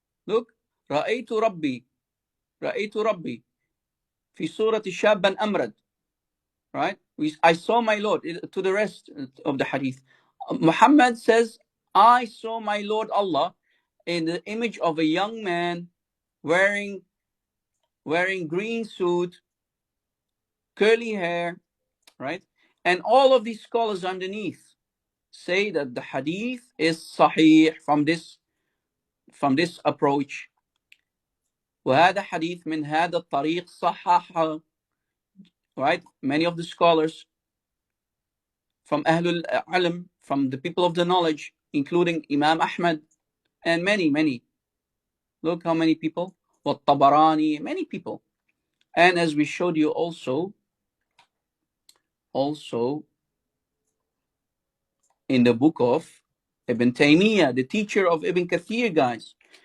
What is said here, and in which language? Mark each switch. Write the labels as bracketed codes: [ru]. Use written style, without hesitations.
[en] Look, [ar] رأيت ربي في صورة شاب أمرد. [en] Right? I saw my Lord. To the rest of the hadith. Muhammad says, I saw my Lord Allah in the image of a young man wearing green suit, curly hair, right? And all of these scholars underneath say that the hadith is sahih from this approach. [ar] وهذا حديث من هذا الطريق صححه, [en] right? Many of the scholars from Ahlul Ilm, from the people of the knowledge, including Imam Ahmad and many. Look how many people. والطبراني, many people. And as we showed you also in the book of Ibn Taymiyyah, the teacher of Ibn Kathir, guys.